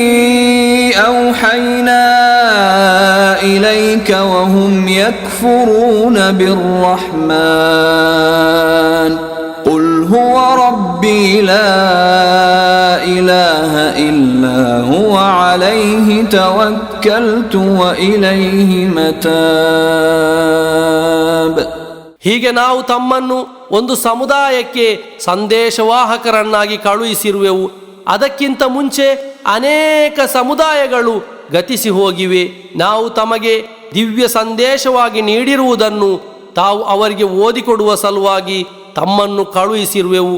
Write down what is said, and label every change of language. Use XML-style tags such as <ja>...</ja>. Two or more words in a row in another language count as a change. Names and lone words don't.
<ar>أوحينا إليك وهم يكفرون بالرحمن قل هو ربي لا إله إلا هو عليه توكلت وإليه متاب.</ar> <kn>ಹೀಗೆ ನಾವು ತಮ್ಮನ್ನು ಒಂದು ಸಮುದಾಯಕ್ಕೆ ಸಂದೇಶವಾಹಕರನ್ನಾಗಿ ಕಳುಹಿಸಿರುವೆವು. ಅದಕ್ಕಿಂತ ಮುಂಚೆ ಅನೇಕ ಸಮುದಾಯಗಳು ಗತಿಸಿ ಹೋಗಿವೆ. ನಾವು ತಮಗೆ ದಿವ್ಯ ಸಂದೇಶವಾಗಿ ನೀಡಿರುವುದನ್ನು ತಾವು ಅವರಿಗೆ ಓದಿಕೊಡುವ ಸಲುವಾಗಿ ತಮ್ಮನ್ನು ಕಳುಹಿಸಿರುವೆವು.</kn>